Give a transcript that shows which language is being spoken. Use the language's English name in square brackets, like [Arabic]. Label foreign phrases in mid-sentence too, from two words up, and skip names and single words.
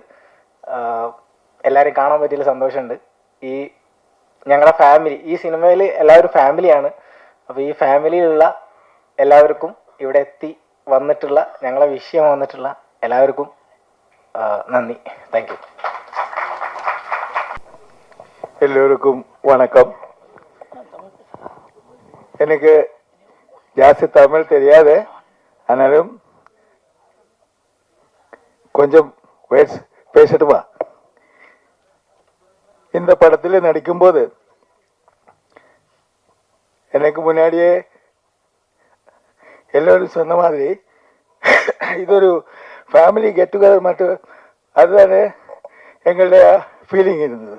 [Malayalam] എല്ലാവരും കാണാൻ പറ്റിയതിൽ സന്തോഷമുണ്ട്. ഈ ഞങ്ങളുടെ ഫാമിലി, ഈ സിനിമയിൽ എല്ലാവരും ഫാമിലിയാണ്. അപ്പോൾ ഈ ഫാമിലിയിലുള്ള എല്ലാവർക്കും ഇവിടെ എത്തി വന്നിട്ടുള്ള, ഞങ്ങളെ വിഷയം വന്നിട്ടുള്ള എല്ലാവർക്കും നന്ദി. [English] Thank you. [Tamil] எல்லோருக்கும் வணக்கம். எனக்கு ஜாஸ்தி தமிழ் தெரியாது, ஆனாலும் கொஞ்சம் பேசட்டுமா? இந்த படத்தில் நடிக்கும்போது எனக்கு முன்னாடியே எல்லோரும் சொன்ன மாதிரி இது ஒரு [English] family get together [Tamil] மட்டும், அதுதானே எங்களுடைய ஃபீலிங் இருந்தது.